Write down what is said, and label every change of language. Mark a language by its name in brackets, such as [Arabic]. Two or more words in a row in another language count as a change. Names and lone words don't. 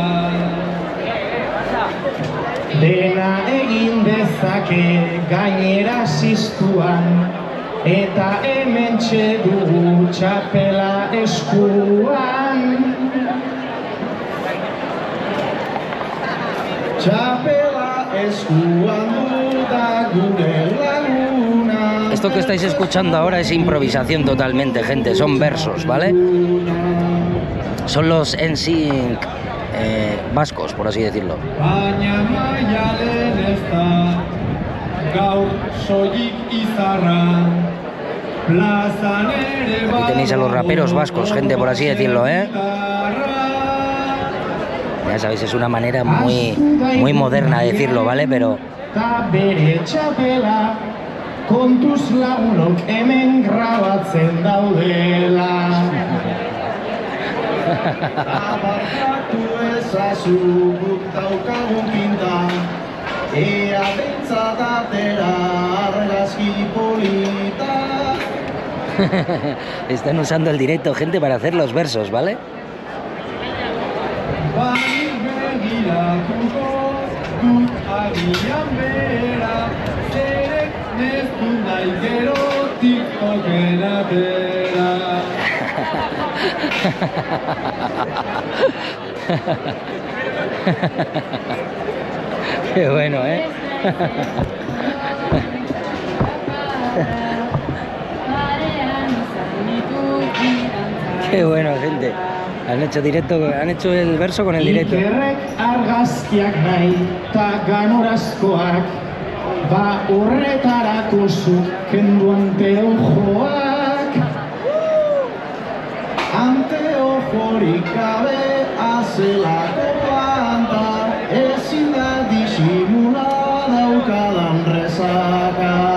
[Basque] Dena egin dezake gainera ziztuan, eta hementxe dugu txapela eskuan. Txapela eskuan du da gure laguna. [Spanish] Esto que estáis escuchando ahora es improvisación totalmente, gente, son versos, ¿vale? Son los NSYNC vascos, por así decirlo. [Basque] Baina Maialen ez da, gaur soilik izarra, plazan ere [Spanish] Aquí tenéis a los raperos vascos, gente, por así decirlo, ¿eh? Ya sabéis, es una manera muy moderna de decirlo, ¿vale? Pero [Basque] Ta bere txapela, kontuz lagunok hemen grabatzen daudela. Abarkatu ezazu guk daukagun pinta, ea behintzat atera argazki polita. [Spanish] están usando el directo, gente, para hacer los versos, ¿vale? [Basque] Bai begiratuko dut agian bera, zerek ez du nahi gero TikToken atera. [Spanish] Qué bueno, ¿eh? Qué bueno, gente. Han hecho directo, han hecho el verso con el directo. [Basque] Ikerrek argazkiak nahi ta ganorazkoak, ba horretarako zuk kendu anteojoak. Anteojorik gabe azelako planta, ezin da disimula daukadan rezaka.